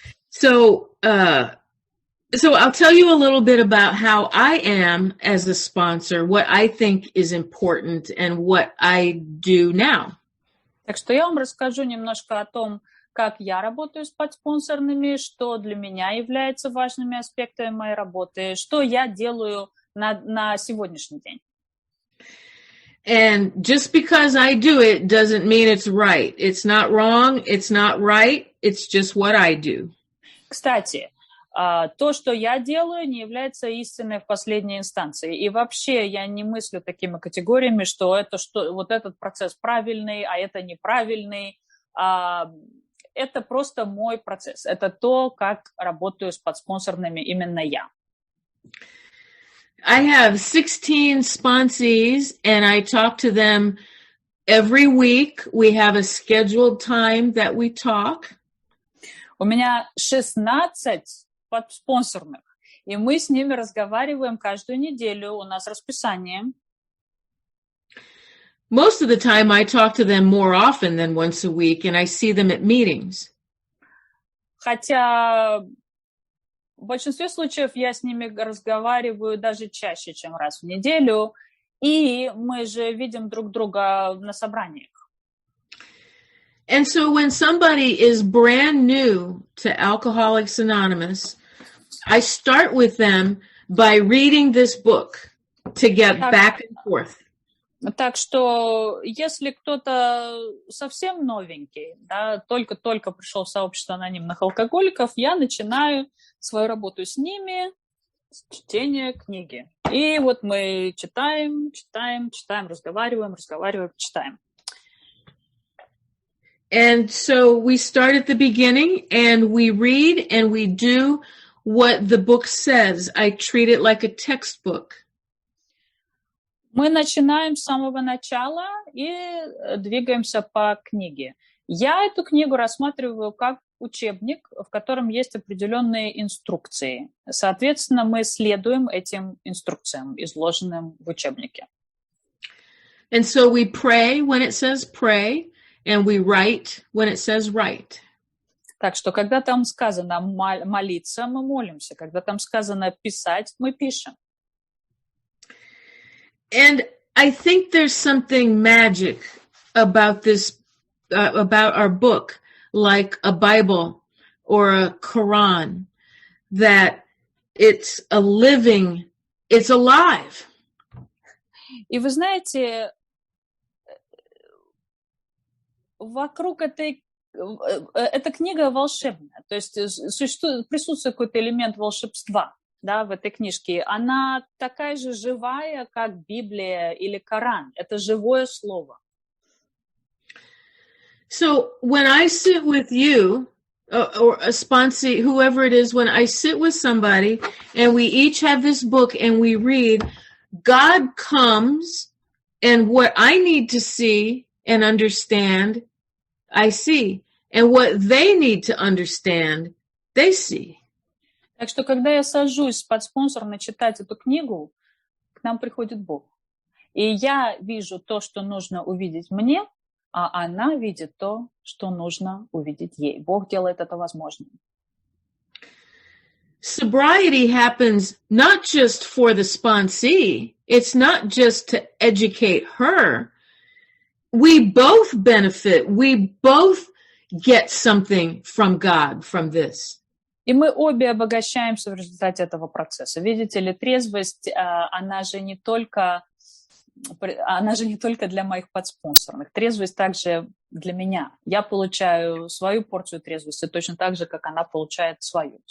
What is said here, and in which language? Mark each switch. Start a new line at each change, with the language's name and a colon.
English: So I'll tell you a little bit about how I am as a sponsor, what I think is important and what I do now.
Russian: Так что я вам расскажу немножко о том, как я работаю с подспонсорными, что для меня является важными аспектами моей работы, что я делаю на сегодняшний день.
English: And just because I do it doesn't mean it's right. It's not wrong, it's not right, it's just what I do.
Russian: Кстати, то, что я делаю, не является истиной в последней инстанции. И вообще я не мыслю такими категориями, что вот этот процесс правильный, а это неправильный. Это просто мой процесс. Это то, как работаю с подспонсорными именно я.
English: I have 16 sponsees, and I talk to them every week. We have a scheduled time that we talk.
Russian: У меня 16 подспонсорных, и мы с ними разговариваем каждую неделю. У нас расписание.
English: Most of the time, I talk to them more often than once a week, and I see them at meetings.
Russian: Хотя в большинстве случаев я с ними разговариваю даже чаще, чем раз в неделю, и мы же видим друг друга на собраниях.
English: And so when somebody is brand new to Alcoholics Anonymous, I start with them by reading this book to get back and forth.
Russian: Так что если кто-то совсем новенький, да, только-только пришел в сообщество анонимных алкоголиков, я начинаю свою работу с ними с чтения книги. И вот мы читаем, разговариваем, читаем.
English: And so we start at the beginning and we read and we do what the book says. I treat it like a textbook.
Russian: Мы начинаем с самого начала и двигаемся по книге. Я эту книгу рассматриваю как учебник, в котором есть определенные инструкции. Соответственно, мы следуем этим инструкциям, изложенным в учебнике.
English: And so we pray when it says pray, and we write when it says write.
Russian: Так что, когда там сказано молиться, мы молимся. Когда там сказано писать, мы пишем.
English: And I think there's something magic about this, about our book, like a Bible or a Quran, that it's a living, it's alive.
Russian: И вы знаете, вокруг эта книга волшебная, то есть присутствует какой-то элемент волшебства, да, в этой книжке. Она такая же живая, как Библия или Коран. Это живое слово.
English: So when I sit with you, or a sponsee, whoever it is, when I sit with somebody and we each have this book and we read, God comes and what I need to see and understand, I see. And what they need to understand, they see.
Russian: Так что, когда я сажусь под спонсором читать эту книгу, к нам приходит Бог. И я вижу то, что нужно увидеть мне, а она видит то, что нужно увидеть ей. Бог делает это возможным.
English: sobriety happens not just for the sponsee. It's not just to educate her. We both benefit. We both get something from God from this.
Russian: И мы обе обогащаемся в результате этого процесса. Видите ли, трезвость, она же не только для моих подспонсорных. Трезвость также для меня. Я получаю свою порцию трезвости точно так же, как она получает свою.